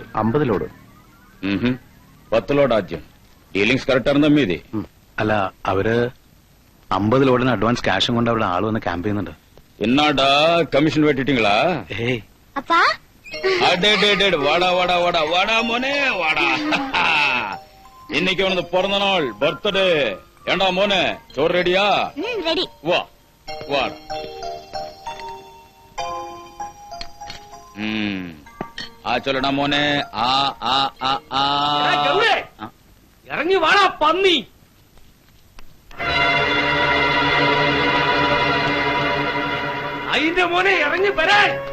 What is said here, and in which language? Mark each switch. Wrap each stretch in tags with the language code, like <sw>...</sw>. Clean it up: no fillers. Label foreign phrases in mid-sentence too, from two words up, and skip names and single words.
<ml>50 ലോഡ്. 10 ലോഡ് ആദ്യം. ഡീലിംഗ്സ് കറക്റ്റ് ആണെന്ന് മീതി. അല്ല, അവര് 50 ലോഡിന് അഡ്വാൻസ് ക്യാഷും കൊണ്ട് അവരുടെ ആള് വന്ന് ക്യാമ്പ് ചെയ്യുന്നുണ്ട്. എന്നാടാ കമ്മീഷൻ വെട്ടിട്ടീங்களா? ഏയ്</ml> <ta>Appa? வாடா வாடா வாடா வாடா மோனே வாடா. இன்னைக்கு அவனது பிறந்த நாள், பர்த்டே. ஏண்டா மோனே, சோறு ரெடியா? Ready. வா வா.</ta> <ml>ചൊല്ലടാ മോനെ. ഇറങ്ങി വാടാ പന്നി. അതിന്റെ മോനെ ഇറങ്ങി വരാൻ.</ml>